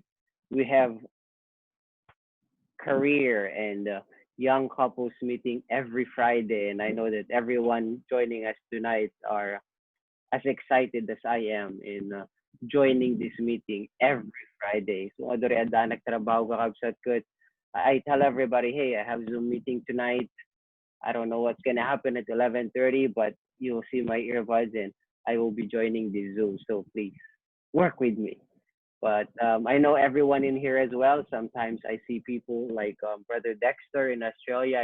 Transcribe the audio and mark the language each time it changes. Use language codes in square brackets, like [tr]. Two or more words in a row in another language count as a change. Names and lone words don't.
[en] We have career and young couples meeting every Friday, and I know that everyone joining us tonight are as excited as I am in joining this meeting every Friday. [ilo] So, adore ada nagtrabaho ka kabsat ko. [en] I tell everybody, hey, I have Zoom meeting tonight. I don't know what's gonna happen at 11:30, but you'll see my earbuds and I will be joining the Zoom. So please work with me. But I know everyone in here as well. Sometimes I see people like Brother Dexter in Australia.